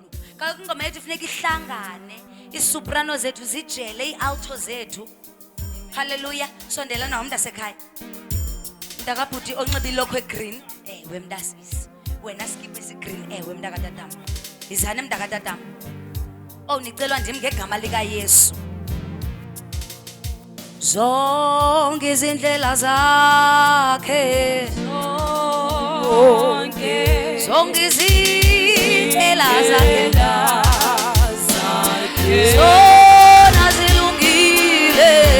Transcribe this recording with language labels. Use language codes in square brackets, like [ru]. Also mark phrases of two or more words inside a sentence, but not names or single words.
[xh] Kaloku ingoma yethu funeka ihlangane. Isoprano zethu zijele, ialto zethu. Hallelujah. Sondela nawo mntasekhaya. Mntakabhuti onxiba ilokho egreen. Ewe mntasisi. Wena skip esigreen. Ewe mntakatatam. Izane mntakatatam. Oh nicelwa ndim ngegama lika Yesu. [zu] Zonke izindlela zakhe. Zonke izindlela zakhe. Zona zilungile.